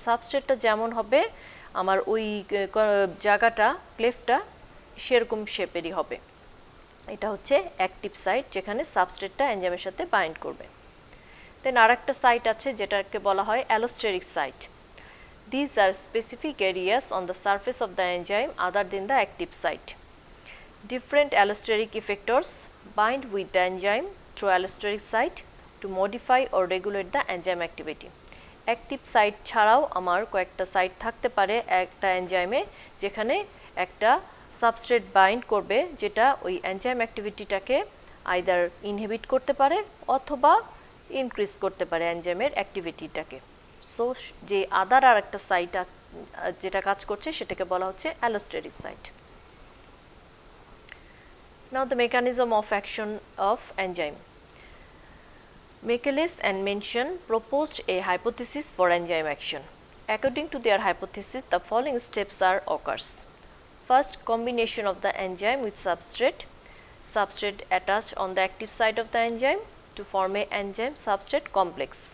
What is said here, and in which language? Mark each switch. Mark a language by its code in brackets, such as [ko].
[bn] সাবস্ট্রেটটা যেমন হবে আমার ওই জায়গাটা ক্লেফটা সেরকম শেপেরই হবে। এটা হচ্ছে অ্যাক্টিভ সাইট যেখানে সাবস্ট্রেটটা এনজাইমের সাথে বাইন্ড করবে। দেন আর একটা সাইট আছে যেটাকে বলা হয় allosteric site. [en] These are specific areas on the surface of the enzyme other than the active site. Different allosteric effectors bind with the enzyme through allosteric site to modify or regulate the enzyme activity. [bn] Active site ছাড়াও আমার কয়েকটা site থাকতে পারে একটা এনজাইমে যেখানে একটা substrate bind করবে যেটা ওই এনজাইম অ্যাক্টিভিটিটাকে আইদার ইনহিবিট করতে পারে অথবা ইনক্রিজ করতে পারে এনজাইমের অ্যাক্টিভিটিটাকে। সো যে আদার আর একটা সাইট যেটা কাজ করছে সেটাকে বলা হচ্ছে allosteric site. [en] Now the mechanism of action of enzyme. Michaelis and Mention proposed a hypothesis for enzyme action. According to their hypothesis, the following steps are occurs. First, combination of the enzyme with substrate attached on the active site of the enzyme to form a enzyme substrate complex.